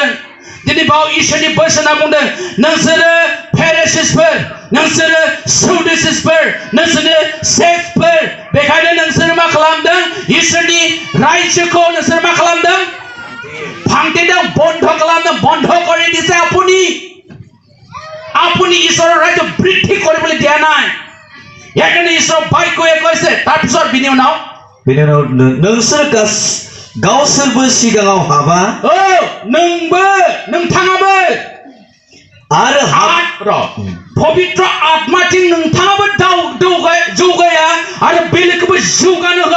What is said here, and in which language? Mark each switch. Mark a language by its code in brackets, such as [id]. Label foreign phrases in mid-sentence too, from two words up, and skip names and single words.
[brx] दिनै बाव इसोरनि बोसोना बुंदों नोंसोरो फेरिसिसफोर नोंसोरो सदुसिसफोर नोंसोरो सेक्टफोर बेखायनो नोंसोरो मा खालामदों इसोरनि रायजोखौ नोंसोर मा खालामदों फांथेदों बन्ध खालामदों. [as] बन्ध কৰি দিছে আপুনি ঈশ্বৰৰ ৰাজ্য বৃদ্ধি কৰিবলৈ দিয়া নাই. সেইকাৰণে ঈশ্বৰৰ বাক্যই কৈছে তাৰপিছত [brx] বিনি উনাव नोंसोर गावसोरबो सिगाङाव हाबा नोंबो नोंथाङाबो आरो पवित्र आत्माथिं नोंथाङाबो जौगाया आरो बेलेगखौबो जौगानो होआ.